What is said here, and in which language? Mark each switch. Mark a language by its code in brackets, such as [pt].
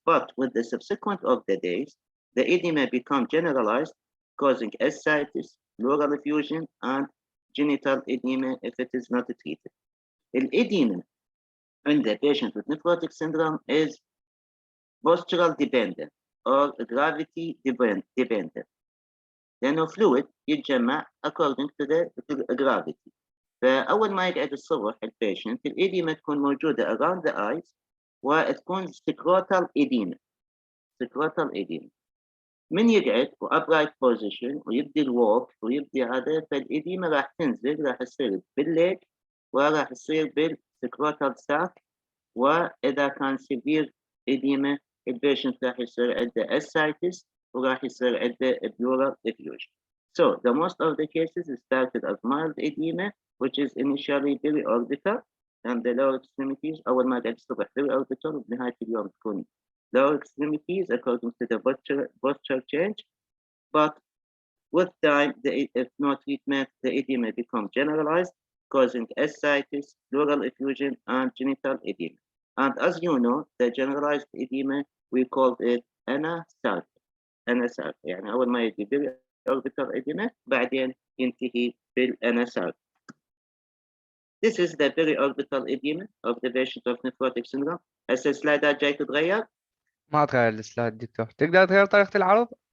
[en] But with the subsequent of the days, the edema become generalized, causing ascites, pleural effusion, and genital edema if it is not treated. Edema in the patient with nephrotic syndrome is postural dependent or gravity dependent. [ar] لأنه [en] fluid [ar] يتجمع [en] according to the gravity. [ar] فأول ما يقعد الصبح البيشنت الإديمة تكون موجودة [en] around the eyes [ar] وتكون scrotal edema. [en] scrotal edema. [ar] من يقعد و [en] upright position [ar] ويبدي الووك ويبدي هذا فالإديمة راح تنزل راح تصير بالليج وراح تصير بالسكروتال ساك وإذا كان severe إديمة البيشنت راح يصير عنده ascites وراح يصير عنده pleural effusion. [en] So the most of the cases started as mild edema which is initially periorbital and the lower extremities [ar] أول ما قاعد الصبح [en] periorbital [ar] وبنهاية اليوم تكون [en] lower extremities according to the posture change, but with time, if no treatment, the edema becomes generalized, causing ascites, pleural effusion, and genital edema. And as you know, the generalized edema, we call it anasarc. anasarc. [ar] يعني أول ما يجي بالorbital edema, بعدين ينتهي بالanasarc. [en] This is the periorbital edema of the patient of nephrotic syndrome. [ar] هسه السلايدات جاي تتغير؟ ما تغير السلايد دكتور. تقدر تغير طريقة العرض؟